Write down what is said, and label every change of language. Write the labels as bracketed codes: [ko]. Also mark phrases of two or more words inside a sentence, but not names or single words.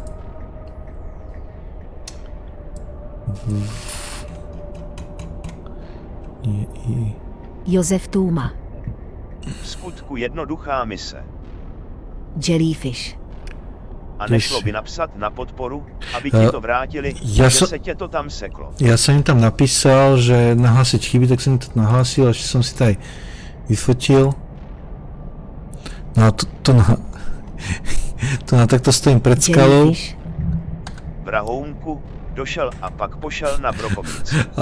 [cs] Josef Tůma. V skutku jednoduchá mise. Jellyfish. A nešlo by napsat na podporu, aby ti to vrátili, že se tě to tam seklo. [sk] Ja som im tam napísal, že nahlásiť chyby, tak som im to nahlásil, a že som si to aj vyfotil. No a to na takto stojím pred skalou. [cs] Vrahounku došel a pak pošel na brokovnici.